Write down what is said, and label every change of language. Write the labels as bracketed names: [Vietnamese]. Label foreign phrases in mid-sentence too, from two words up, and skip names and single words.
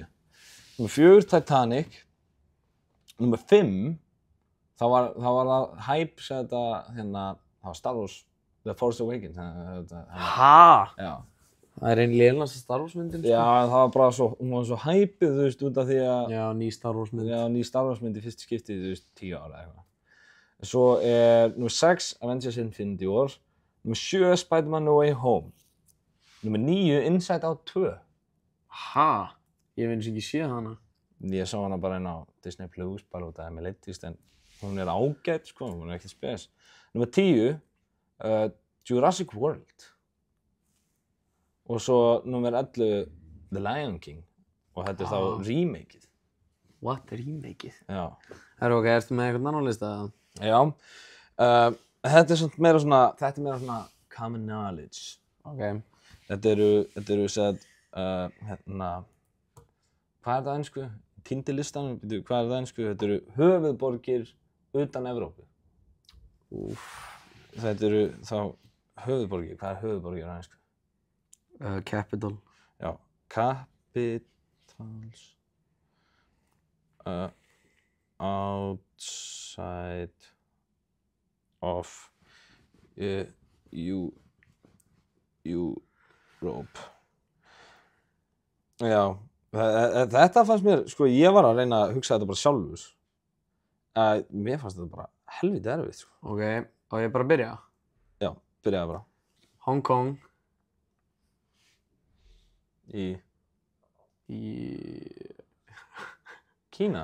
[Icelandic] Númer 4, Titanic. Númer 5, þá var það hype sem þetta, það var Star Wars, The Force Awakens. Hæ? Já. Það er einn lélegasta Star Wars myndin, sko. Já, það var bara svo, hún var svo hypeð, þú veist, út af því að... Já, ný Star Wars mynd. Já, ný Star Wars mynd í fyrsta skipti, þú veist, 10 ára eða eitthvað. Svo nummer 6, Avengers Infinity War. Nummer 7, Spider-Man No Way Home. Nummer 9, Inside Out 2. Ha? Ég hef eins og ekki séð hana. Ég sá hana bara inn á Disney Plus, bara út af mér leittist, en hún ágæt, sko, hún ekki spes. Nummer 10, Jurassic World. Og svo nummer 11, The Lion King. Og þetta þá remakeið. What? Remakeið? Já. Ok, ertu með eitthvað annan lista? Já. Þetta meira svona [English] common knowledge. [Icelandic] Ok. Þetta eru sett, hvað það ensku? Týndi listanum, hvað það ensku? Þetta eru höfuðborgir utan Evrópu. Þetta eru þá höfuðborgir. Hvað höfuðborgir á ensku? Capital. Já, [English] capitals. Outside of Europe. [Icelandic] Já, þetta fannst mér, sko, ég var að reyna að hugsa þetta bara sjálfur. Mér fannst þetta bara helviti erfitt, sko. Ok, og ég bara að byrja? Já, byrjaði bara. Hong Kong. Í Kína?